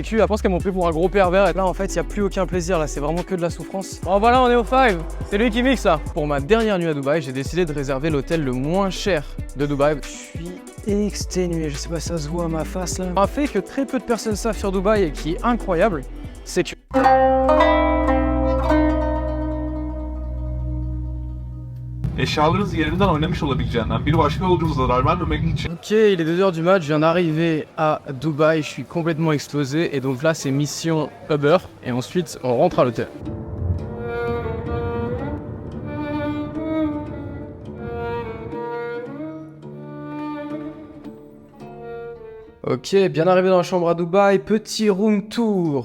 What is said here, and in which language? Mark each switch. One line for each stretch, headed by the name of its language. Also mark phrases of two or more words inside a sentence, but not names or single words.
French: Je pense qu'elles m'ont pris pour un gros pervers. Et là en fait, il n'y a plus aucun plaisir, là c'est vraiment que de la souffrance. Bon voilà, on est au 5. C'est lui qui mixe ça. Pour ma dernière nuit à Dubaï, j'ai décidé de réserver l'hôtel le moins cher de Dubaï. Je suis exténué, je sais pas si ça se voit à ma face là. Un fait que très peu de personnes savent sur Dubaï et qui est incroyable, c'est que...
Turkish: Eşyalarınız yerinden oynamış olabileceğinden bir başka yolcumuza zarar vermemek için.
French: Ok, il est 2h du mat, je viens d'arriver à Dubaï, je suis complètement explosé et donc là c'est mission Uber et ensuite on rentre à l'hôtel. Ok, bien arrivé dans la chambre à Dubaï, petit
English: room tour.